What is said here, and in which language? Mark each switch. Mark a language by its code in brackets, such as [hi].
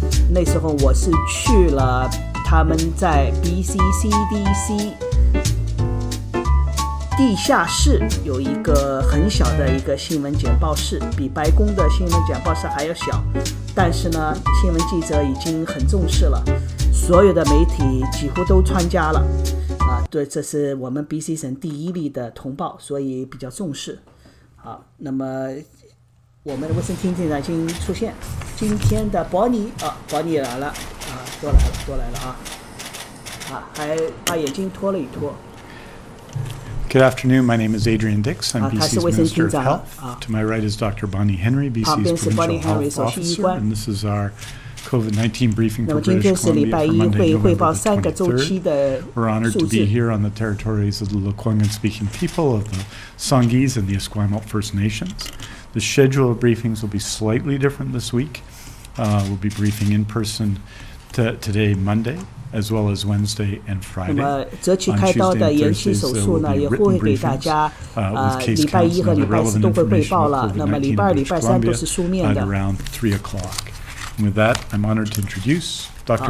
[zh] 那时候我是去了他们在 BCCDC 地下室有一个很小的一个新闻简报室，比白宫的新闻简报室还要小，但是呢，新闻记者已经很重视了，所有的媒体几乎都参加了对，这是我们 BC 省第一例的同报，所以比较重视。好，那么我们的卫生厅长已经出现，今天的Bonnie来了多来了还把眼镜脱了一脱。 [en] Good afternoon. My name is Adrian Dix. I'm BC's Minister of Health. To my right is Dr. Bonnie Henry, BC's Provincial Health Officer, and this is our COVID-19 briefing for British Columbia for Monday, November the 23rd. We're honored to be here on the territories of the Lekwungen-speaking people of the Songhees and the Esquimalt First Nations. The schedule of briefings will be slightly different this week. We'll be briefing in person today, Monday.As well as Wednesday and Friday. [zh] 那么择期开刀的延期手术呢，也会给大家礼拜一和礼拜四都会汇报了。那么礼拜二、礼拜三都是书面的。 [en] Around 3 o'clock. With that, I'm honored to introduce Dr.